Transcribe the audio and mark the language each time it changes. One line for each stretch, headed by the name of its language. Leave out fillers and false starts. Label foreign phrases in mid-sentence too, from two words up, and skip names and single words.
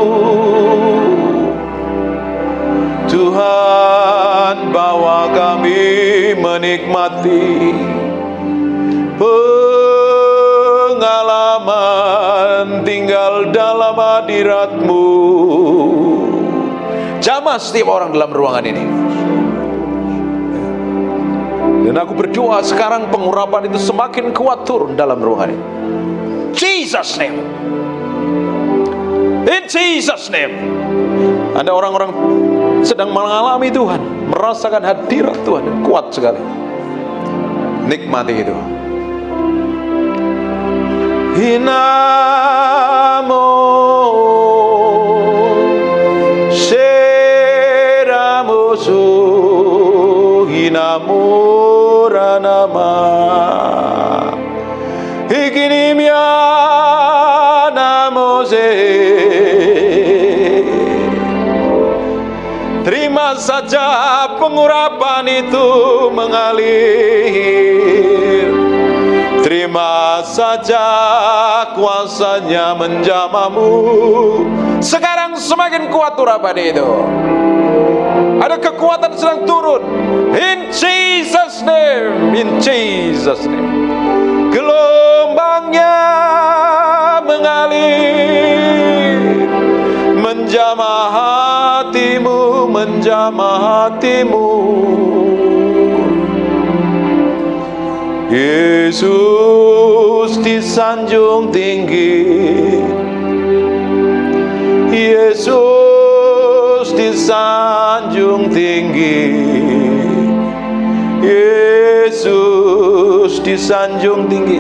Indonesian: Tuhan, bawa kami menikmati pengalaman tinggal dalam hadirat-Mu. Jamah setiap orang dalam ruangan ini. Dan aku berdoa sekarang pengurapan itu semakin kuat turun dalam ruangan ini.
English: Jesus name. In Jesus name.
Indonesian: Ada orang-orang sedang mengalami Tuhan, merasakan hadirat Tuhan kuat sekali. Nikmati itu. Hinamo seramusu hinamuranama ikinimya namose. Terima saja pengurapan itu mengalir. Terima saja kuasanya menjamah-Mu. Sekarang semakin kuat urapan itu. Ada kekuatan sedang turun.
English: In Jesus name. In Jesus name.
Indonesian: Gelombangnya mengalir, menjamah hatimu, menjamah hatimu. Yesus disanjung tinggi, Yesus disanjung tinggi, Yesus disanjung tinggi.